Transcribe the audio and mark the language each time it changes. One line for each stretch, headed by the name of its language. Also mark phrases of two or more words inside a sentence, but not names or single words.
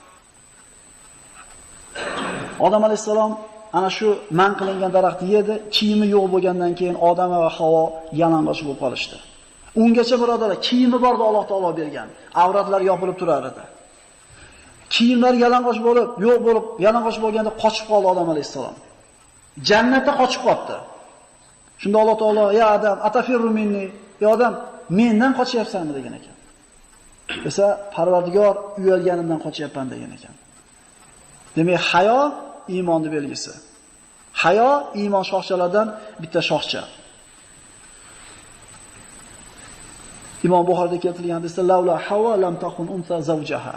Uzbek: Odam alayhisalom ana shu man qilingan daraxtni yedi, kiyimi yo'q bo'lgandan keyin Odam va Havo yalang'och bo'lib qolishdi. Ungacha birodarlar, kiyimi borda Alloh taolo bergan. Avratlar yopilib turar edi. Kiyimlar yalang'och bo'lib, yo'q bo'lib, yalang'och bo'lganda qochib qoldi Odam alayhisalom. Jannatda qochib qoldi. Shunda Alloh taolo:
Arabic: "يا آدم أتفر مني?"
Uzbek: "Ya Odam, mendan qochyapsanmi?" degan ekan. Esa Parvardigor uyalganimdan qochyapman degan ekan. Demak, hayo iymonning belgisi. Hayo iymon shoxchalaridan bitta shoxcha. Imom Buxoriyda keltirilgan hadisda
Arabic: لولا حواء لم تخن أنثى زوجها.